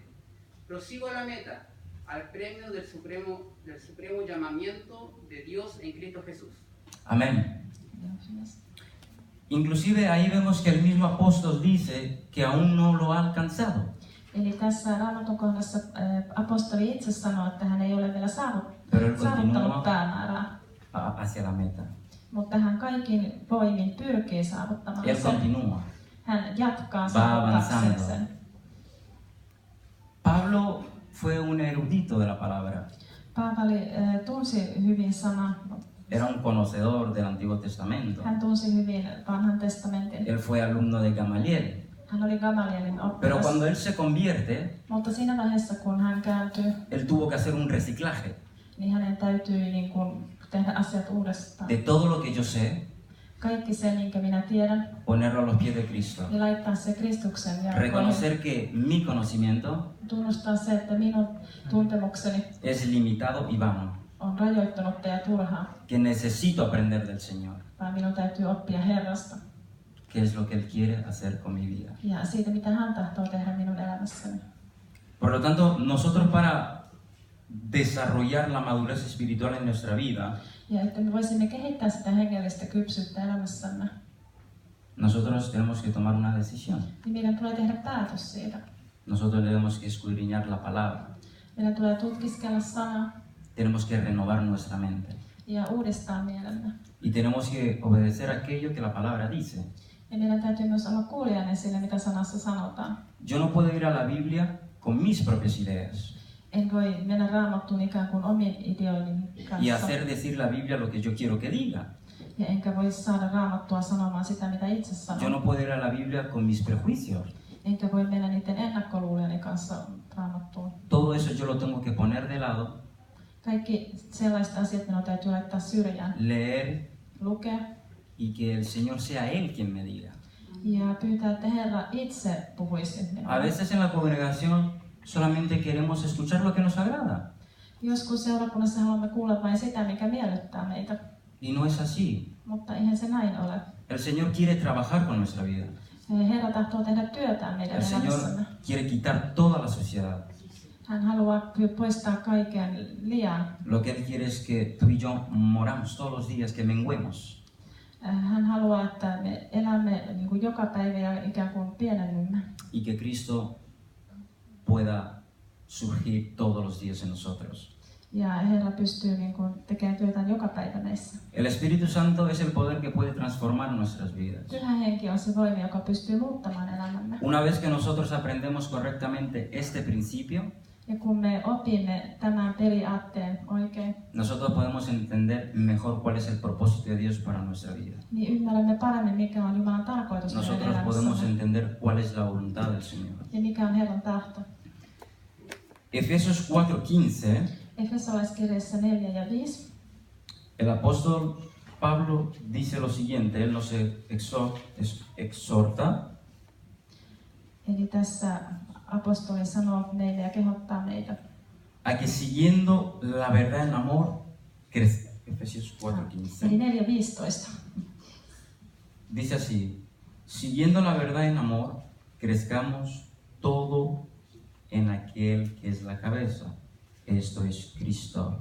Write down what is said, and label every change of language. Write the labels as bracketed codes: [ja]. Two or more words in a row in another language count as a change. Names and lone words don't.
[es] Prosigo a la meta, al premio del supremo llamamiento de Dios en Cristo Jesús. Amén. Inclusive ahí vemos que el mismo apóstol dice que aún no lo ha alcanzado. [fi] Eli tässä Raamatun kohdassa apostoli itse sanoo, että hän ei ole vielä [es] Pero él [fi] saavuttanut [es] continúa [fi] päämäärää. [es] hacia la meta. [fi] Mutta hän kaikin voimin pyrkii saavuttamaan [es] Él [fi] sen. [es] continúa. [fi] Hän jatkaa [es] Va [fi] saavuttaakseen [es] avanzando. [fi] sen. [es] Pablo fue un erudito de la palabra. [fi] Paavali tunsi hyvin sana. [es] Era un conocedor del Antiguo Testamento. [fi] Hän tunsi hyvin vanhan testamentin. [es] Él fue alumno de Gamaliel. [fi] Hän oli Gamalielin [es] Pero [fi] oppilas. [es] cuando él se convierte, [fi] Mutta siinä vaiheessa, kun hän kääntyy, [es] él tuvo que hacer un reciclaje [fi] niin hänen täytyy niin kuin tehdä asiat uudestaan. [es] de todo lo que yo sé, [fi] Kaikki se, minkä minä tiedän, [es] ponerlo a los pies de Cristo. [fi] ja laittaa se Kristuksen jalkoihin. [es] Reconocer que mi conocimiento [fi] Tunnustaa se, että minun tuntemukseni [es] es limitado y vano, [fi] on rajoittunutta ja turhaa, [es] que necesito aprender del Señor, [fi] vaan minun täytyy oppia Herrasta [es] qué es lo que Él quiere hacer con mi vida. [fi] ja siitä, mitä hän tahtoo tehdä minun elämässäni. [es] Por lo tanto, nosotros para desarrollar la madurez espiritual en nuestra vida, [fi] Ja että me voisimme kehittää sitä hengellistä kypsyyttä elämässämme, [es] nosotros tenemos que tomar una decisión. [fi] niin meidän tulee tehdä päätös siitä. [es] Nosotros tenemos que escudriñar la palabra. [fi] Meidän tulee tutkiskella sanaa [es] Tenemos que renovar nuestra mente. [fi] ja uudistaa mielemme. [es] Y tenemos que obedecer aquello que la palabra dice. [fi] Ja meidän täytyy myös olla kuulijainen sille, mitä sanassa sanotaan. [es] Yo no puedo ir a la Biblia con mis propias ideas [fi] En voi mennä Raamattuun ikään kuin omin ideoihin [es] y [fi] kanssa. [es] hacer decir la Biblia lo que yo quiero que diga. [fi] Ja enkä voi saada Raamattua sanomaan sitä, mitä itse [es] Yo [fi] sanon. [es] no puedo ir a la Biblia con mis prejuicios. [fi] Enkä voi mennä niiden ennakkoluulijoiden kanssa Raamattuun. [es] Todo eso yo lo tengo que poner de lado, [fi] Kaikki sellaiset asiat minun täytyy laittaa syrjään. [es] leer [fi] Lukea [es] y que el Señor sea Él quien me diga. [fi] ja pyytää, että Herra itse puhuisi [es] A [fi] minulle. [es] veces en la congregación solamente queremos escuchar lo que nos agrada. [fi] Joskus seurakunnassa haluamme kuulla vain sitä, mikä miellyttää meitä. [es] Y no es así. [fi] Mutta eihän se näin ole. [es] El Señor quiere trabajar con nuestra vida. [fi] Herra tahtoo tehdä työtään meidän [es] El [fi] elämässämme. [es] Señor quiere quitar toda la suciedad. [fi] Hän haluaa poistaa kaiken liian. [es] Lo que Él quiere es que tú y yo moramos todos los días, que menguemos. [fi] Hän haluaa, että me elämme niin kuin joka päivä ja ikään kuin pienennymme. [es] Y que Cristo pueda surgir todos los días en nosotros. [fi] Ja Herra pystyy niin kuin tekemään työtään joka päivä meissä. [es] El Espíritu Santo es el poder que puede transformar nuestras vidas. [fi] Pyhä Henki on se voima, joka pystyy muuttamaan elämämme. [es] Una vez que nosotros aprendemos correctamente este principio, [fi] Ja kun me opimme tämän periaatteen oikein, [es] nosotros podemos entender mejor cuál es el propósito de Dios para nuestra vida. [fi] niin ymmärrämme paremmin, mikä on Jumalan tarkoitus meidän [es] Nosotros podemos [fi] elämässämme [es] entender cuál es la voluntad del Señor. [fi] ja mikä on Herran tahto. [es] Efesios 4:15, [fi] Efesolaiskirjassa 4 ja 5. [es] el apóstol Pablo dice lo siguiente, él nos exhorta [fi] Eli tässä apostoli sanoo meille ja kehottaa meitä, [es] a que siguiendo la verdad en amor, Efesios 4:15. [fi] eli 4.15. [es] Dice así, siguiendo la verdad en amor, crezcamos todo en aquel que es la cabeza, esto es Cristo.